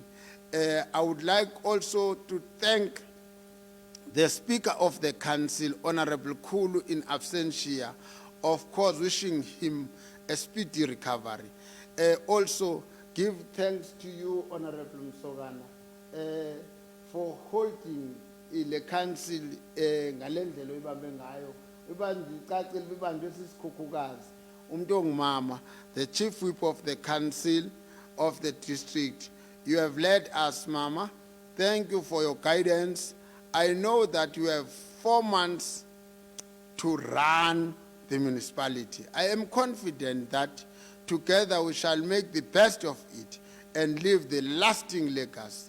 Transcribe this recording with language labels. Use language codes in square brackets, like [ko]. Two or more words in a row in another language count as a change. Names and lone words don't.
[en] I would like also to thank the Speaker of the Council, Honorable Khulu, in absentia, of course wishing him a speedy recovery. Also give thanks to you, Honorable Msogana, for holding the council [xh] ngalendlela oyibambe ngayo. Ibandicacile bibanjwe sisikhukhukazi umuntu ongumama, [en] the Chief Whip of the Council of the district. You have led us, Mama. Thank you for your guidance. I know that you have 4 months to run the municipality. I am confident that together we shall make the best of it and leave the lasting legacy.